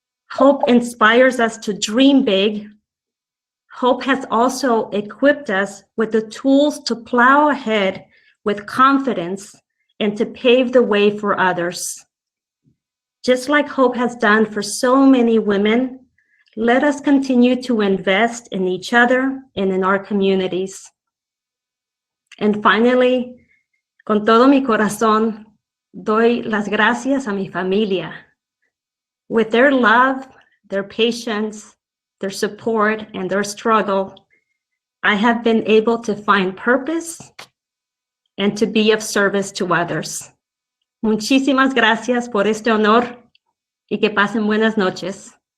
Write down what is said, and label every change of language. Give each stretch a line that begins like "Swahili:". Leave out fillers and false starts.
English: Hope inspires us to dream big. Hope has also equipped us with the tools to plow ahead with confidence and to pave the way for others. Just like Hope has done for so many women, let us continue to invest in each other and in our communities. And finally,
Spanish: con todo mi corazón, doy las gracias a mi familia.
English: With their love, their patience, their support, and their struggle, I have been able to find purpose and to be of service to others.
Spanish: Muchísimas gracias por este honor y que pasen buenas noches.